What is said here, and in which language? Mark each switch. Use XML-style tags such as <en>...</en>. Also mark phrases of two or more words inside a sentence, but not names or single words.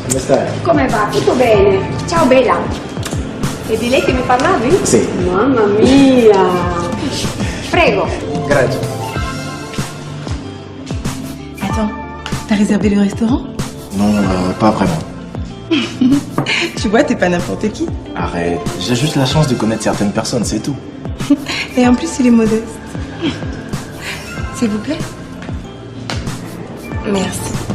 <it>stai? Come va? Tutto bene. Ciao Bella. E di lei che mi parlavi? Sì. Mamma mia. Prego. Grazie.</it> <fr>Attends, t'as réservé le restaurant? Non, pas vraiment. Tu vois, t'es pas n'importe qui. Arrête, j'ai juste la chance de connaître certaines personnes, c'est tout. Et en plus, il est modeste. S'il vous plaît. Merci.</fr>